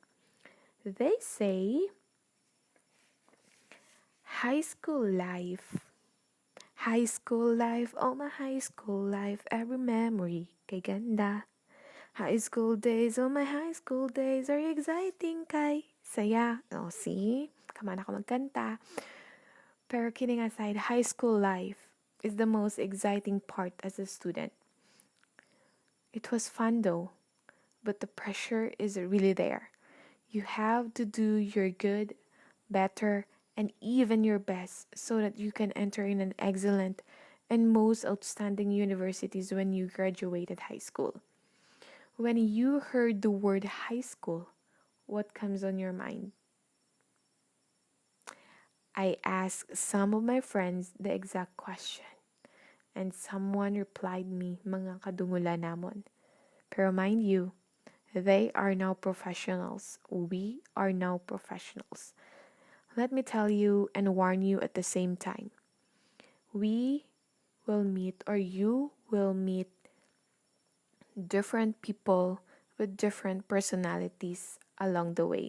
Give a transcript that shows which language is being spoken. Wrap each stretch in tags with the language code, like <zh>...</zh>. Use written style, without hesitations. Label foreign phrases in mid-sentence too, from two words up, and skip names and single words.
<en>They say high school life. High school life, oh my high school life, every memory</en> <tl>kay ganda.</tl> <en>High school days, oh my high school days, are exciting</en> <tl>kay saya.</tl> <en>Oh, see?</en> <hil>Kaman ako magkanta.</hil> <en>Pero kidding aside, high school life is the most exciting part as a student. It was fun though, but the pressure is really there. You have to do your good, better, and even your best so that you can enter in an excellent and most outstanding universities when you graduated high school. When you heard the word high school, what comes on your mind? I asked some of my friends the exact question, and someone replied me,</en> <hil>mga kadungula namon.</hil> <en>Pero mind you, they are now professionals. We are now professionals. Let me tell you and warn you at the same time. We will meet, or you will meet, different people with different personalities along the way.</en>